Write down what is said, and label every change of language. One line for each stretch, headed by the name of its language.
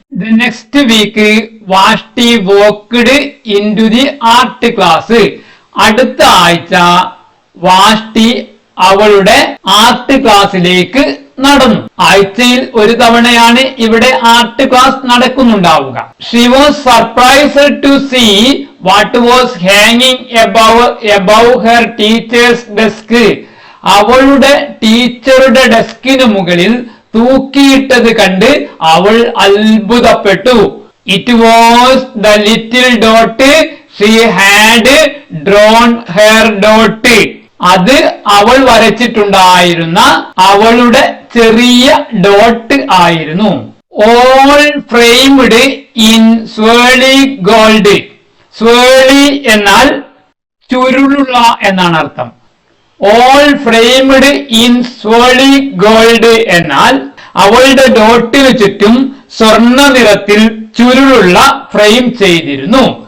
English: The next week Vashti walked into the art class.
Malayalam: അടുത്ത ആഴ്ച വാഷ്ടി അവളുടെ ആർട്ട് ക്ലാസ്സിലേക്ക് നടന്നു. ആഴ്ചയിൽ ഒരു തവണയാണ് ഇവിടെ art class നടക്കുന്നുണ്ടാവുക.
English: She was surprised to see what was hanging above her teacher's desk.
Malayalam: അവളുടെ ടീച്ചറുടെ ഡെസ്കിന് മുകളിൽ തൂക്കിയിട്ടത് കണ്ട് അവൾ അത്ഭുതപ്പെട്ടു.
English: It was the little dot she had drawn her dot.
Malayalam: അത് അവൾ വരച്ചിട്ടുണ്ടായിരുന്ന അവളുടെ ചെറിയ ഡോട്ട് ആയിരുന്നു.
English: All framed in swirly gold.
Malayalam: swirly എന്നാൽ ചുരുളുള്ള എന്നാണ് അർത്ഥം.
English: All framed in swirly gold
Malayalam: എന്നാൽ അവളുടെ ഡോട്ടിന് ചുറ്റും സ്വർണ്ണ നിറത്തിൽ ചുരുളുള്ള ഫ്രെയിം ചെയ്തിരുന്നു.